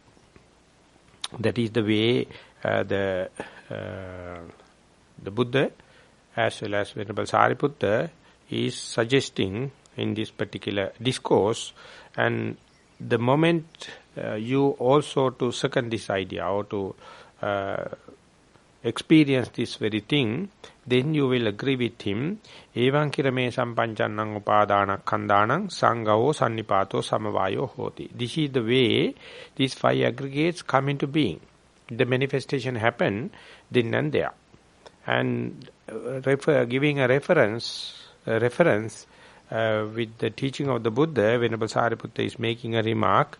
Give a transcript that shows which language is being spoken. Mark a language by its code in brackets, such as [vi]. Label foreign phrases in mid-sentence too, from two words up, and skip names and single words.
[en] That is the way the Buddha, as well as Venerable Sariputta, is suggesting in this particular discourse. And the moment you also to second this idea, or to experience this very thing, then you will agree with him. [pi] Evaṁ kirame sampanchannam upadana khandānaṁ sangho sannipato samavayo hoti. [en] This is the way these 5 aggregates come into being. The manifestation happen then and there. And giving a reference with the teaching of the Buddha, Venerable Sariputta is making a remark.